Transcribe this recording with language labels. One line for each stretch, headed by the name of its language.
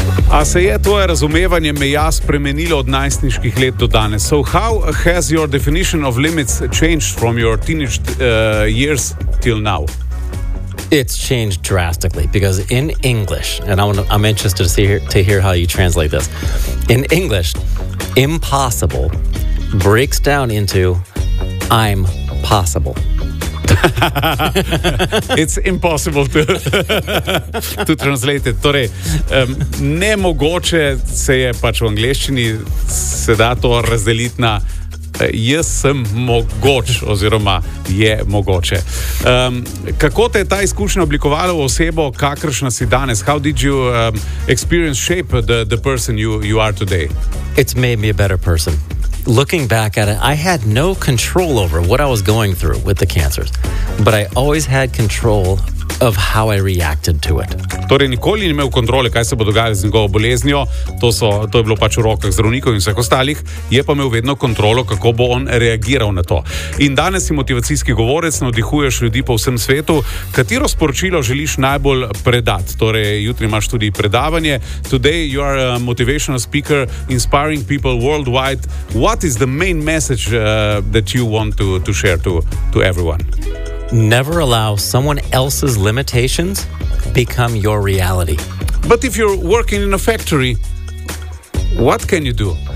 Slovenian: A se je tvoje razumevanje meja spremenilo od najstniških let do danes?
English: So how has your definition of limits changed from your teenage years till now? It's changed drastically because in English, and I'm interested to hear how you translate this. In English, impossible breaks down into I'm possible. It's impossible to, to translate it.
Slovenian: Torej, nemogoče se je pač v angleščini se da to razdeliti na jaz sem mogoč oziroma je mogoče. Kako te je ta izkušnja oblikovala v osebo, kakršna si danes?
English: How did you experience shape the person you are today? It's made me a better person. Looking back at it, I had no control over what I was going through with the cancers, but I always had control of how I reacted to it.
Slovenian: Torej, nikoli ni imel kontrole, kaj se bo dogajalo z njegovo boleznjo, to je bilo pač v rokah zdravnikov in vseh ostalih, je pa imel vedno kontrolo, kako bo on reagiral na to. In danes si motivacijski govorec, navdihuješ ljudi po vsem svetu. Katero sporočilo želiš najbolj predati? Torej, jutri imaš tudi predavanje.
English: Today you are a motivational speaker, inspiring people worldwide. What is the main message that you want to share to everyone? Never allow someone else's limitations become your reality. But if you're working in a factory, what can you do?